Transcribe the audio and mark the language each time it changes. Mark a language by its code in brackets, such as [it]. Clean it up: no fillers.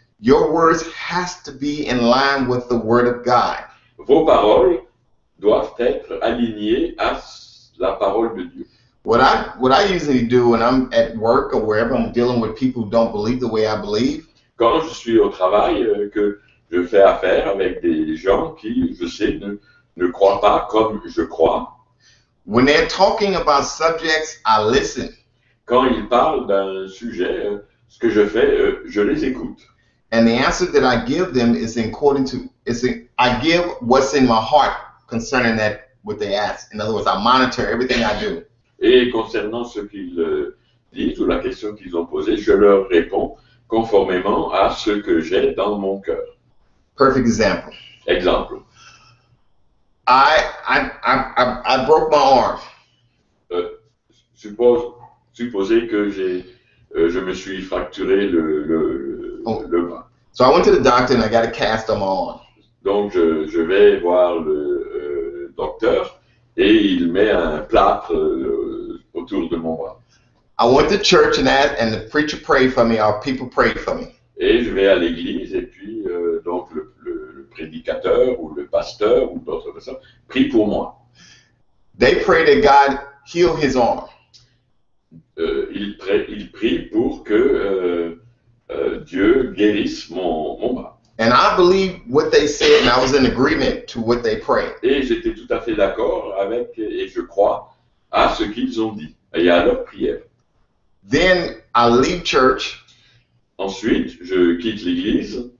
[en] Your words has to be in line with the Word of God. [fr] Vos paroles doivent être alignées à la parole de Dieu. [en] What I usually do when I'm at work or wherever I'm dealing with people who don't believe the way I believe, [fr] Quand je suis au travail, que je fais affaire avec des gens qui, je sais, ne croient pas comme je crois, [en] when they're talking about subjects, I listen. [fr] quand ils parlent d'un sujet, ce que je fais, je les écoute. [en] And the answer that I give them is I give what's in my heart concerning that what they ask. In other words, I monitor everything I do. [fr] Et concernant ce qu'ils disent ou la question qu'ils ont posée, je leur réponds conformément à ce que j'ai dans mon cœur. [en] Perfect example. [fr] Exemple. [en] I broke my arm. [fr] Supposez que je me suis fracturé le bras. [en] So I went to the doctor and I got a cast on my arm. [fr] Donc je vais voir le docteur et il met un plâtre autour de mon bras. [en] I went to church and the preacher prayed for me, or people prayed for me. [fr] Et je vais à l'église et puis donc le prédicateur ou le pasteur ou d'autres personnes prient pour moi. [en] They pray that God heal his arm. [fr] Il prie pour que Dieu guérisse mon bras. [en] And I believe what they said, and I was in agreement to what they prayed. [fr] Et j'étais tout à fait d'accord avec, et je crois, à ce qu'ils ont dit et à leur prière. [en] Then I leave church. [fr] Ensuite, je quitte l'église.